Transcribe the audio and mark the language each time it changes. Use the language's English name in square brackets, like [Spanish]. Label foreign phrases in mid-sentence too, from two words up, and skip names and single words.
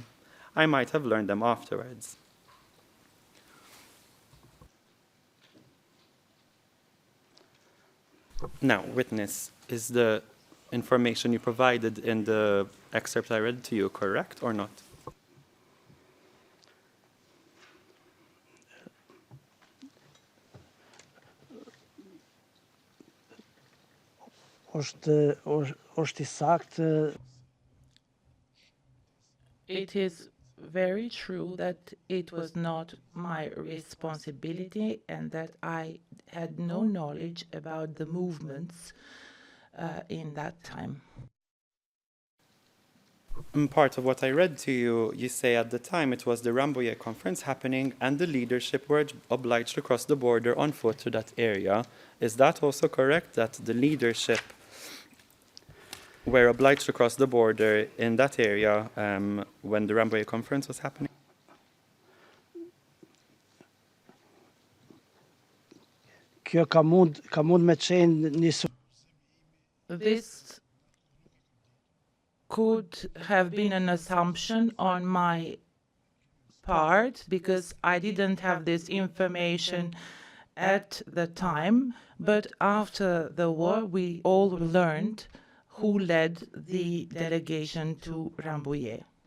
[English] I might have learned them afterwards. Now, witness, is the information you provided in the excerpt I read to you correct or not? [Albanian] është I saktë. [English] It is very true that it was not my responsibility and that I had no knowledge about the movements in that time. Part of what I read to you, you say at the time it was the Rambouillet conference happening and the leadership were obliged to cross the border on foot to that area. Is that also correct, that the leadership were obliged to cross the border in that area when the Rambouillet conference was happening? [Albanian] Kjo ka mund me qenë një. [English] This could have been an assumption on my part because I didn't have this information at the time, but after the war we all learned who led the delegation to Rambouillet.